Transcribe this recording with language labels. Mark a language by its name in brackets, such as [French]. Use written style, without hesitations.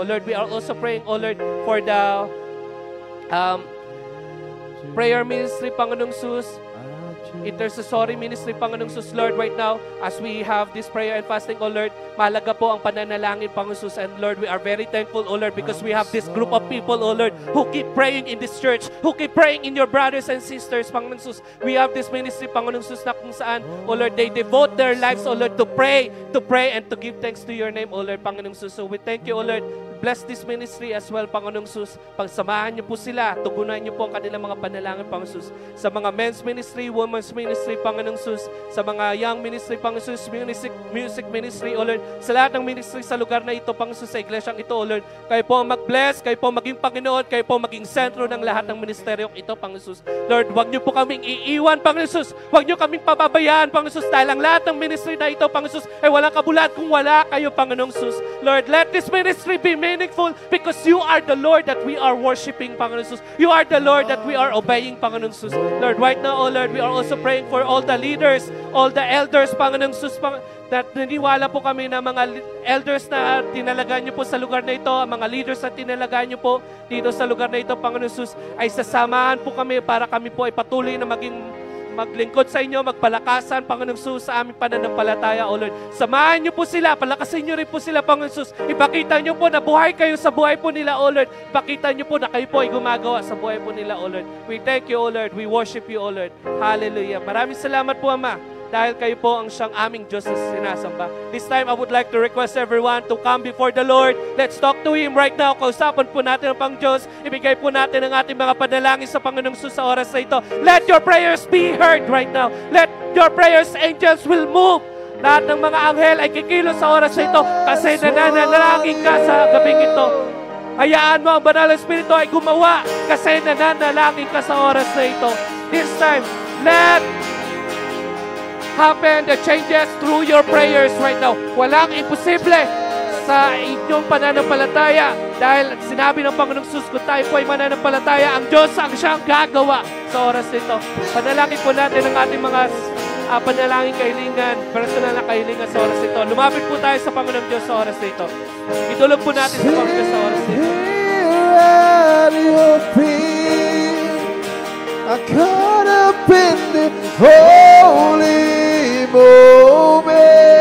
[English] Lord, we are also praying, O Lord, for the prayer ministry, Panginoong Jesus, intercessory ministry, Panginoong Jesus, Lord, right now, as we have this prayer and fasting, O Lord, [Filipino] mahalaga po ang pananalangin, [English] Panginoong Jesus, and Lord, we are very thankful, O Lord, because we have this group of people, O Lord, who keep praying in this church, who keep praying in your brothers and sisters, Panginoong Jesus. We have this ministry, Panginoong Jesus, [Filipino] na kung saan, [English] O Lord, they devote their lives, O Lord, to pray, and to give thanks to your name, O Lord, [Filipino] Panginoong Jesus. [English] So we thank you, O Lord. Bless this ministry as well, Panginoong Jesus. [Filipino] Pagsamahan niyo po sila, tugunan niyo po ang kanilang mga panalangin, Panginoong Jesus. Sa mga men's ministry, women's ministry, Panginoong Jesus. Sa mga young ministry, Panginoong Jesus, music ministry, O Lord. Sa lahat ng ministry sa lugar na ito, Panginoong Jesus, sa iglesyang ito, O Lord. Kayo po mag-bless, kayo po maging Panginoon, kayo po maging sentro ng lahat ng ministeryong ito, Panginoong Jesus. Lord, huwag niyo po kaming iiwan, Panginoong Jesus. Huwag niyo kaming pababayaan, Panginoong Jesus, dahil ang lahat ng ministry na ito, Panginoong Jesus, ay walang kabulad kung wala kayo, Panginoong Jesus. [English] Lord, let this ministry be meaningful because you are the Lord that we are worshiping, Panginoon Jesus. You are the Lord that we are obeying, Panginoon Jesus. Lord, right now, oh Lord, we are also praying for all the leaders, all the elders, [Filipino] Panginoon Jesus, that naniwala po kami na mga elders na tinalagaan niyo po sa lugar na ito, mga leaders na tinalagaan niyo po dito sa lugar na ito, Panginoon Jesus, ay sasamahan po kami para kami po ay patuloy na maglingkod sa inyo, magpalakasan, Panginoong Jesus, sa aming pananampalataya, O Lord. Samahan niyo po sila, palakasin niyo rin po sila, Panginoong Jesus. Ipakita niyo po na buhay kayo sa buhay po nila, O Lord. Ipakita niyo po na kayo po ay gumagawa sa buhay po nila, O Lord. [English] We thank you, O Lord. We worship you, O Lord. Hallelujah. [Filipino] Maraming salamat po, Ama, dahil kayo po ang siyang aming Diyos na sinasamba. [English] This time, I would like to request everyone to come before the Lord. Let's talk to Him right now. [Filipino] Kausapan po natin ang Pang-Diyos. Ibigay po natin ang ating mga panalangin sa Panginoong Jesus sa oras na ito. [English] Let your prayers be heard right now. Let your prayers, angels will move. [Filipino] Lahat ng mga anghel ay kikilos sa oras na ito kasi nananalangin ka sa gabing ito. Hayaan mo ang banal na Espiritu ay gumawa kasi nananalangin ka sa oras na ito. [English] This time, let happen the changes through your prayers right now. [Filipino] Walang imposible sa inyong pananampalataya dahil sinabi ng Panginoong Sus, kung tayo po ay mananampalataya, ang Diyos ang siyang gagawa sa oras nito. Panalangin po natin ang ating mga panalangin kahilingan, personal na kahilingan sa oras nito. Lumapit po tayo sa Panginoong Diyos sa oras nito. Itulog po natin sa Panginoon sa oras nito. [English] At your feet, I caught up in the holy moment.